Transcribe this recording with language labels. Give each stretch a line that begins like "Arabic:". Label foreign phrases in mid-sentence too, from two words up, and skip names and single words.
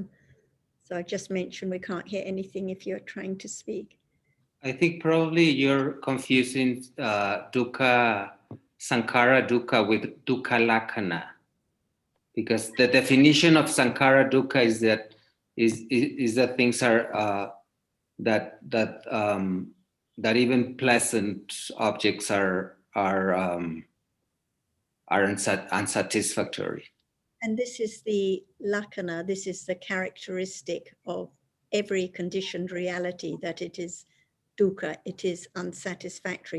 English: So I just mentioned we can't hear anything if you're trying to speak. I think probably you're confusing
Pali: dukkha, sankhara dukkha
English: with
Pali: dukkha lakkhana,
English: because the definition of
Pali: sankhara dukkha
English: is that things are that even pleasant objects are unsatisfactory. And this is the lakkhana, this is the characteristic of every conditioned reality, that it is dukkha, it is unsatisfactory.